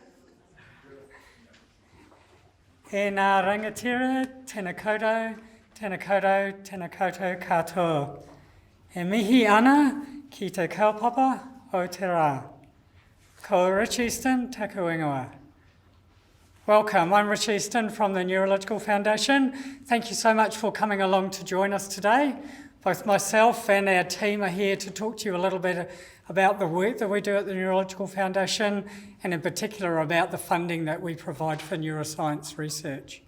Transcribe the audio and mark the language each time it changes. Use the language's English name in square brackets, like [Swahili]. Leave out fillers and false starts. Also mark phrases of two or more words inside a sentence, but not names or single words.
[Māori] E nā rangatira, tēnā koutou, tēnā koutou, tēnā koutou katoa. E mihi ana ki te kaupapa o te rā. Ko Rich Easton, taku ingoa. [English] Welcome, I'm Rich Easton from the Neurological Foundation. Thank you so much for coming along to join us today. Both myself and our team are here to talk to you a little bit about the work that we do at the Neurological Foundation, and in particular about the funding that we provide for neuroscience research.